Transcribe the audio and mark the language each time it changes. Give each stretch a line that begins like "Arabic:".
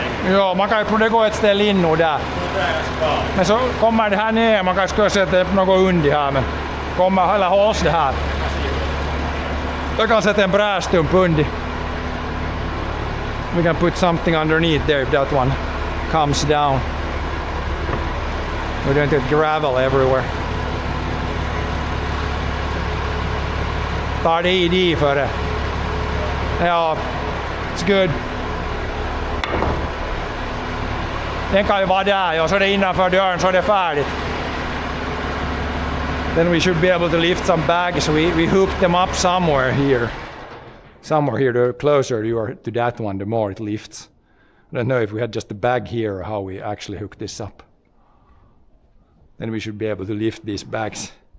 Swedish: Ja, man kan ju det går ett ställe in nu där. Men så kommer det här ner, man kanske ska sätta upp något under här, men kommer eller hålls det här. Jag kan sätta en brädstump under.
English: We can put something underneath there if that one comes down. We don't get gravel everywhere.
Swedish: Tar det i för det. Ja,
English: it's good.
Swedish: Den kan ju vara där, ja, så det är innanför dörren så är det färdigt.
English: Then we should be able to lift some bags. We hook them up somewhere here. Somewhere here, the closer you are to that one, the more it lifts. I don't know if we had just a bag here or how we actually hook this up. Then we should be able to lift these bags.